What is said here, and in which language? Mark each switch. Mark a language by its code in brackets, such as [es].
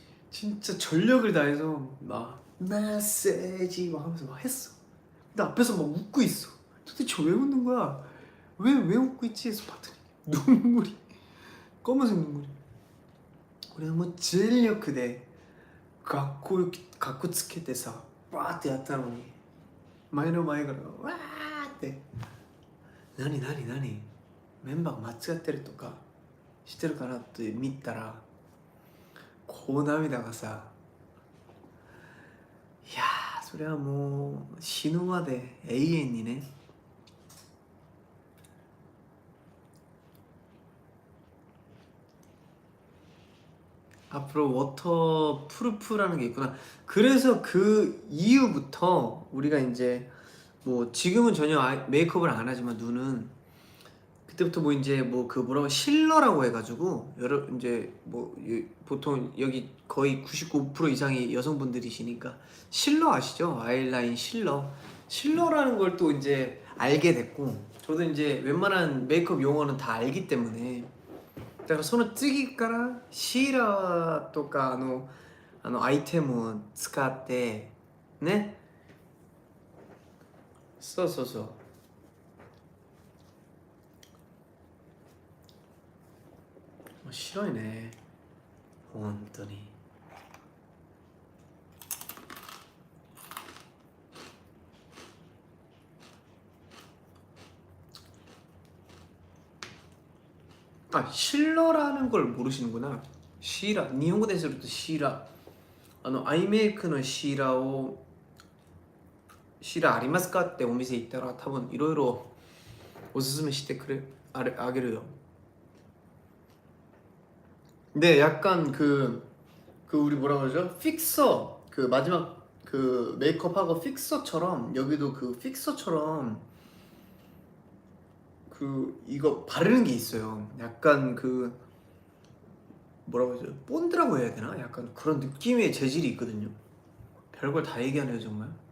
[ko] 진짜 전력을 다해서 막 메시지 막 하면서 막 했어. 근데 앞에서 막 웃고 있어. 도대체 왜 웃는 거야? 왜 웃고 있지? 해서 봤더니 눈물이 검은색 눈물이. [ja] 俺はもう全力でかっこつけてさわーってやったのに前の前からわーって何メンバーが間違ってるとかしてるかなって見たらこう涙がさいやーそれはもう死ぬまで永遠にね [ko] 앞으로 워터 프루프라는 게 있구나. 그래서 그 이후부터 우리가 이제 뭐 지금은 전혀 메이크업을 안 하지만 눈은 그때부터 뭐 이제 뭐 그 뭐라고 실러라고 해가지고 여러 이제 뭐 보통 여기 거의 99% 이상이 여성분들이시니까 실러 아시죠? 아이라인 실러라는 걸 또 이제 알게 됐고 저도 이제 웬만한 메이크업 용어는 다 알기 때문에 [ja] だからその次からシーラーとかアイテムを使ってねそう面白いね本当に [ko] 아 실러라는 걸 모르시는구나 시라 일본어 [ja] でするとシーラアイメイクのシーラをシーラありますかってお店行ったら多分いろいろおすすめしてくれあげるよ [ko] 근데 약간 그 우리 뭐라 그러죠? 픽서 그 마지막 그 메이크업하고 픽서처럼 여기도 그 픽서처럼 그 이거 바르는 게 있어요. 약간 그 뭐라고 하죠? 본드라고 해야 되나? 약간 그런 느낌의 재질이 있거든요. 별걸 다 얘기하네요 정말.